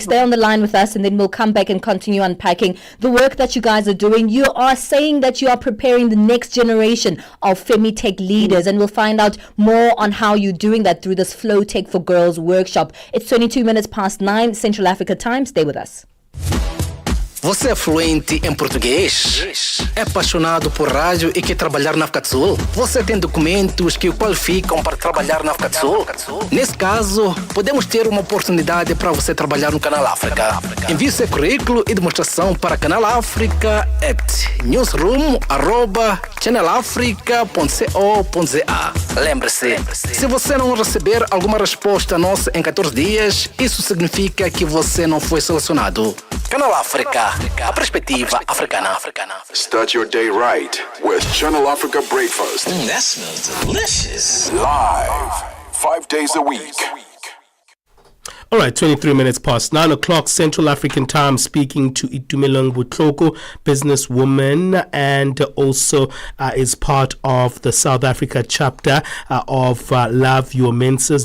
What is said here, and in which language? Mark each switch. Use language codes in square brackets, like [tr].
[en] Stay on the line with us, and then we'll come back and continue unpacking the work that you guys are doing. You are saying that you are preparing the next generation of Femitech leaders, and we'll find out more on how you're doing that through this Flow Tech for Girls workshop. It's 22 minutes past 9 Central Africa time. Stay with us. [pt] Você é fluente em português? É apaixonado por rádio e quer trabalhar na África do Sul? Você tem documentos que o qualificam para trabalhar na África do Sul? Nesse caso, podemos ter uma oportunidade para você trabalhar no Canal África. Envie seu currículo e demonstração para Canal África at newsroom@channelafrica.co.za. Lembre-se, se você não receber alguma resposta nossa em 14 dias, isso significa que você não foi selecionado. Canal África, a perspectiva africana. [en] Start your day right with Channel Africa Breakfast. That smells delicious. Live, 5 days a week. All right, 23 minutes past 9 o'clock Central African time, speaking to Tshimologo Butloko, businesswoman, and also is part of the South Africa chapter of Love Your Menses.